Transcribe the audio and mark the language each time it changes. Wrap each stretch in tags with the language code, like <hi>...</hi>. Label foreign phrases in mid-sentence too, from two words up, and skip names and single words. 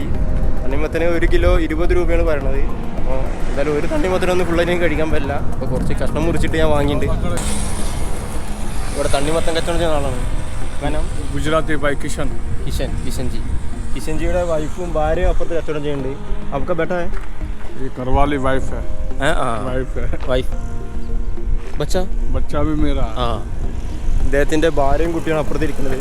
<ml>തണ്ണിമത്തന് 1 കിലോ 20 രൂപയാണ് പറയണത്. അപ്പോൾ എന്തായാലും ഒരു തണ്ണിമത്തനൊന്നും പിള്ളേരെയും കഴിക്കാൻ പറ്റില്ല. അപ്പോൾ കുറച്ച് കഷ്ണം മുറിച്ചിട്ട് ഞാൻ വാങ്ങിയിട്ടുണ്ട്. ഇവിടെ തണ്ണിമത്തം കച്ചവടം ചെയ്യുന്ന ആളാണ്. കാരണം ഗുജറാത്തി ബൈ കിഷൻജിയുടെ വൈഫും ഭാര്യയും അപ്പുറത്ത് കച്ചവടം ചെയ്യുന്നുണ്ട്.</ml> <hi>आपका बेटा है? ये करवाली वाइफ है. वाइफ बच्चा भी मेरा.</hi> <ml>അദ്ദേഹത്തിൻ്റെ ഭാര്യയും കുട്ടിയാണ് അപ്പുറത്തിരിക്കുന്നത്.</ml>